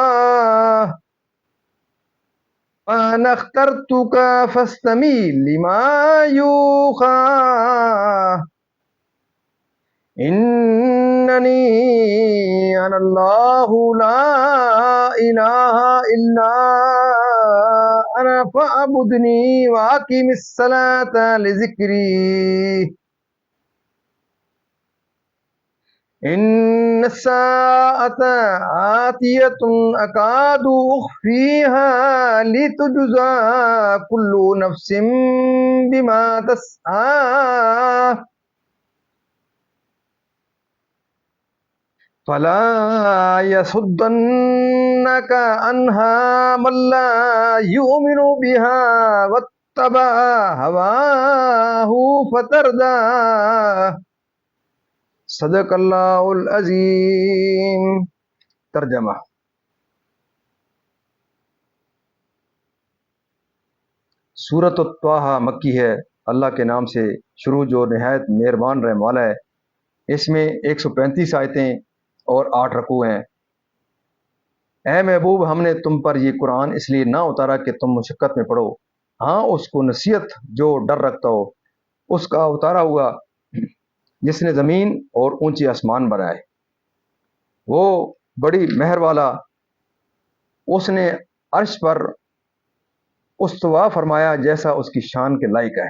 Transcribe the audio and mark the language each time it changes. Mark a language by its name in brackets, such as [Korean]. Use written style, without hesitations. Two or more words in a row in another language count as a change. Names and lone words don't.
[Arabic] أنا اخترتك فاستمع لما يوحى. إنني أنا الله لا إله إلا أنا فاعبدني وأقم الصلاة لذكري. إن الساعة آتية أكاد أخفيها لتجزى كل نفس بما تسعى. فلا يصدنك عنها من لا يؤمن بها واتبع هواه فتردى. صدق الله العظيم. [Urdu] ترجمہ۔ سورت اَت-طہٰ مکی ہے اللہ کے نام سے شروع جو نہایت مہربان رحم والا ہے۔ اس میں 135 آیتیں اور 8 رکوع ہیں۔ اے محبوب، ہم نے تم پر یہ قرآن اس لیے نہ اتارا کہ تم مشقت میں پڑو، ہاں اس کو نصیحت جو ڈر رکھتا ہو اس کا اتارا ہوا جس نے زمین اور اونچی آسمان بنائے، وہ بڑی مہر والا، اس نے عرش پر استوا فرمایا جیسا اس کی شان کے لائق ہے۔